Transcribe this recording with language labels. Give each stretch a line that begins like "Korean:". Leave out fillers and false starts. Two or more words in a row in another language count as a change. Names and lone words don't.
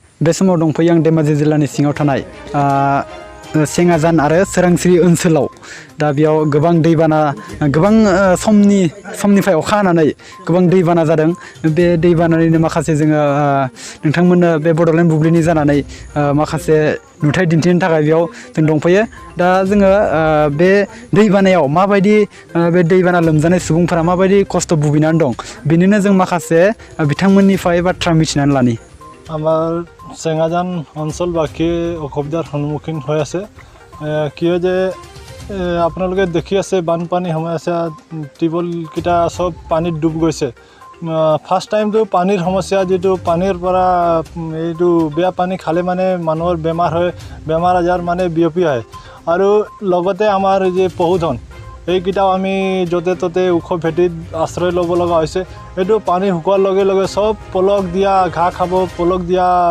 Bodo: बे समाव दंफैयो आं धेमाजि जिल्लानि सिङाव थानाय सेङाजान आरो सोरांस्रि ओनसोलाव दा बेयाव गोबां दैबाना गोबां समनिफ्राय अखा हानानै गोबां दैबाना जादों बे दैबानानिनो माखासे जोङो नोंथांमोननो बे बड'लेण्ड बुब्लिनि जानानै माखासे नुथाय दिन्थिनो थाखाय बेयाव जों दंफैयो दा जोङो बे दैबानायाव माबायदि बे दैबाना लोमजानाय सुबुंफोरा माबायदि खस्थ' भुगिनानै दं बिनिनो जों माखासे बिथांमोननिफ्राय बाथ्रा मिथिनानै लानि
Assamese: আমাৰ চেঙাজান অঞ্চলবাসী অসুবিধাৰ সন্মুখীন হৈ আছে কিয় যে আপোনালোকে দেখি আছে বানপানী সমস্যা টিউবৱেলকেইটা চব পানীত ডুব গৈছে
English: first timeটো
Assamese: পানীৰ সমস্যা যেটো পানীৰ পৰা এইটো বেয়া পানী খালে মানে মানুহৰ বেমাৰ হয় বেমাৰ আজাৰ মানে বিয়পি আহে আৰু লগতে আমাৰ যে পশুধন এইকেইটাও আমি য'তে ত'তে ওখ ভেটিত আশ্ৰয় ল'ব লগা হৈছে এইটো পানী শুকোৱাৰ লগে লগে চব পলক দিয়া ঘাঁহ খাব পলক দিয়া